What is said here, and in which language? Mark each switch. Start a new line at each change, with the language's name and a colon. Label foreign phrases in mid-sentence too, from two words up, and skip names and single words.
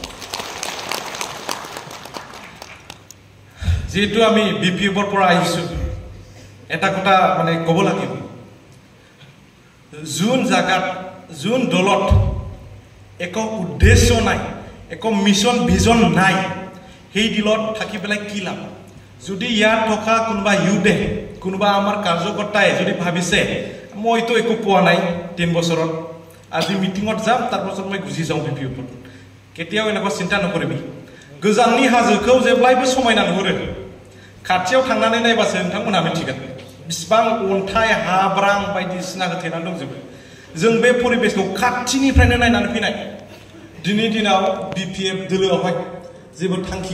Assamese: যেটো আমি বিপিএফৰ পৰা আহিছো এটা কথা মানে ক'ব লাগিব জুন জাগাত জুন দলত এক উদ্দেশ্য নাই এক
English: mission vision
Assamese: নাই সেই দিলত থাকি পেলাই কি লাভ যদি ইয়াত থকা কোনোবা ইউথে কোনোবা আমাৰ কাৰ্যকৰ্তাই যদি ভাবিছে মইতো একো পোৱা নাই 3 বছৰত আজি মিটিঙত যাম তাৰ পাছত মই গুছি যাওঁ বিপিএফত কেতিয়াও এনেকুৱা চিন্তা নকৰিবি
Bodo: गोजाननि हाजोखौ जेब्लायबो समायना नुहुरो खाथियाव थांनानै नायबासो नोंथांमोना मिथिगोन बिसिबां अन्थाइ हाब्रां बायदिसिना होथेनानै दंजोबो जों बे परिबेसखौ खाथिनिफ्रायनो नायनानै फैनाय दिनै दिनाव बिपिएफ दोलोआवहाय जेबो थांखि